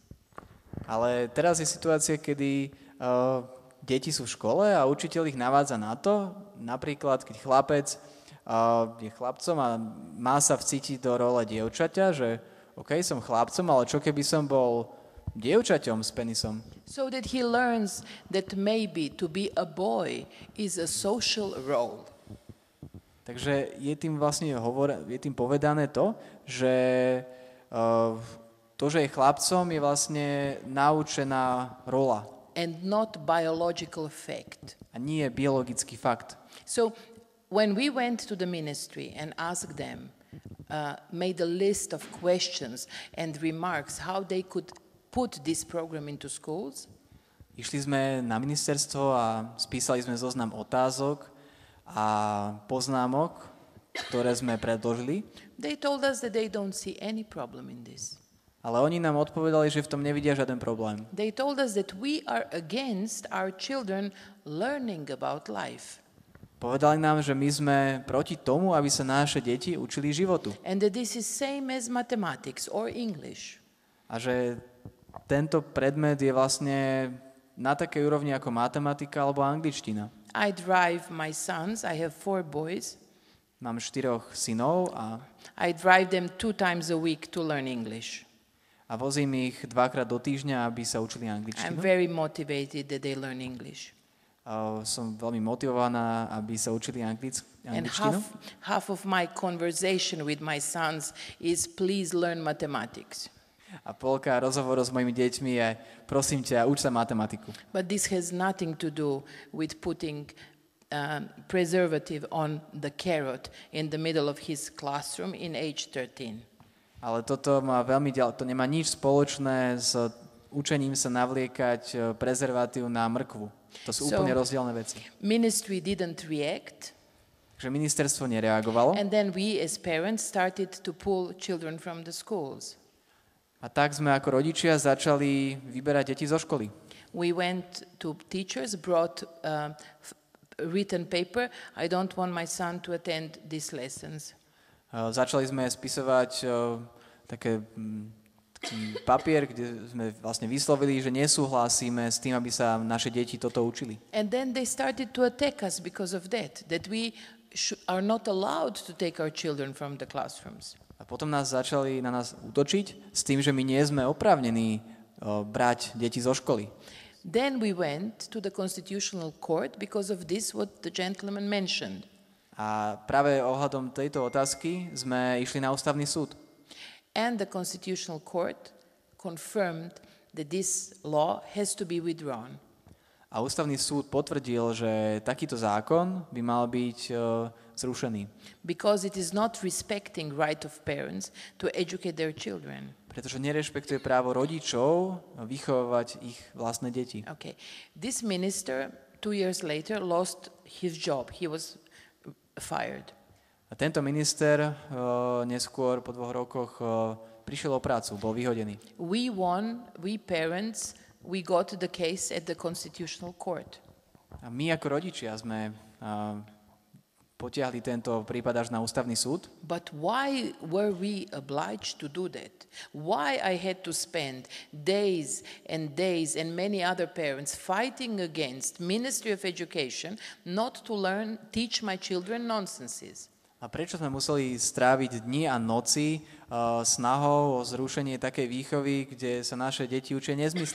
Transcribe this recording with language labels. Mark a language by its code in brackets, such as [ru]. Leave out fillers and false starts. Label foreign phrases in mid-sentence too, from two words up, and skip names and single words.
[sk] Ale teraz je situácia, kedy deti sú v škole a učiteľ ich navádza na to, napríklad keď chlapec je chlapcom a má sa vcítiť do role dievčaťa, že OK, som chlapcom, ale čo keby som bol dievčaťom s penisom? [en] So that he learns that maybe to be a boy is a social role. [sk] Takže je tým vlastne je tým povedané to, že to, že je chlapcom, je vlastne naučená rola. [en] And not biological fact. [sk] A nie biologický fakt. [en] So when we went to the ministry and asked them, made a list of questions and remarks how they could put this program into schools. [sk] Išli sme na ministerstvo a spísali sme zoznam otázok a poznámok, ktoré sme predložili. [en] They told us that they don't see any problem in this. [sk] Ale oni nám odpovedali, že v tom nevidia žiaden problém. [en] They told us that we are against our children learning about life. [sk] Povedali nám, že my sme proti tomu, aby sa naše deti učili životu. [en] And that this is same as mathematics or English. [sk] A že tento predmet je vlastne na takej úrovni ako matematika alebo angličtina. [en] I drive my sons, I have 4 boys. [sk] Mám 4 synov a [en] I drive them 2 times a week to learn English. [sk] A vozím ich 2-krát do týždňa, aby sa učili [en] I'm [sk] angličtinu. [en] very motivated that they learn English. [sk] Som veľmi motivovaná, aby sa učili [en] And [sk] angličtinu. [en] half of my conversation with my sons is please learn mathematics. [sk] A polka rozhovorov s mojimi deťmi je, prosím ťa, uč sa matematiku. [en] But this has nothing to do with putting preservative on the carrot in the middle of his classroom in age 13. [sk] Ale toto má to nemá nič spoločné s učením sa navliekať prezervatív na mrkvu. To sú úplne rozdielne veci. [en] Ministry didn't react. [sk] Takže ministerstvo nereagovalo. [en] And then we as parents started to pull children from the schools. [sk] A tak sme ako rodičia začali vyberať deti zo školy. [en] We went to teachers, brought written paper. I don't want my son to attend these lessons. [sk] Začali sme spisovať taký papier, kde sme vlastne vyslovili, že nesúhlasíme s tým, aby sa naše deti toto učili. [en] And then they started to attack us because of that we are not allowed to take our children from the classrooms. [sk] A potom začali na nás útočiť s tým, že my nie sme oprávnení brať deti zo školy. [en] Then we went to the Constitutional Court because of this what the gentleman mentioned. [sk] A práve ohľadom tejto otázky sme išli na ústavný súd. [en] And the Constitutional Court confirmed that this law has to be withdrawn. [sk] A ústavný súd potvrdil, že takýto zákon by mal byť zrušený. [en] Because it is not respecting right of parents to educate their children. [sk] Pretože nerešpektuje právo rodičov vychovávať ich vlastné deti. [en] Okay. This minister 2 years later lost his job. He was fired. [sk] A tento minister neskôr po 2 rokoch prišiel o prácu, bol vyhodený. [en] We parents, we got the case at the Constitutional Court. [sk] A my ako rodičia sme potiahli tento prípad až na ústavný súd. [en] But why were we obliged to do that? Why I had to spend days and many other parents fighting against Ministry of Education not to teach my children nonsenses? [sk] A prečo sme museli stráviť dni a noci snahou o zrušenie takej výchovy, kde sa naše deti učia nezmysly?